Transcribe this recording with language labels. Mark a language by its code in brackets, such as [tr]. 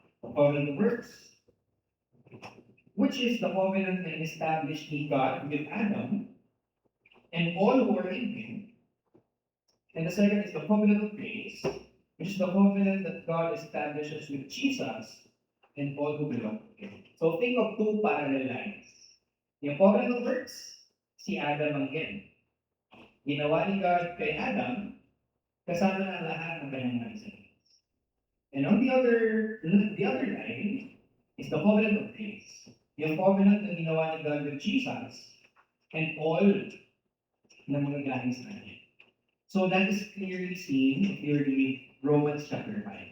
[en] The covenant of works, which is the covenant [tl] na in-establish ni [en] God with Adam and all who are in him. And the second is the covenant of grace, which is the covenant that God establishes with Jesus and all who belong to Him. So think of two parallel lines. [tl] Yung [en] covenant of works, si Adam again. [tl] Ginawa ni God kay Adam, kasama na lahat ng kanyang mga [en] descendants. And on the other line is the covenant of grace. [tl] Yung covenant na ginawa ni God [en] with Jesus and all [tl] na mga galing sa kanya. [en] So that is clearly seen if you read Romans chapter 5.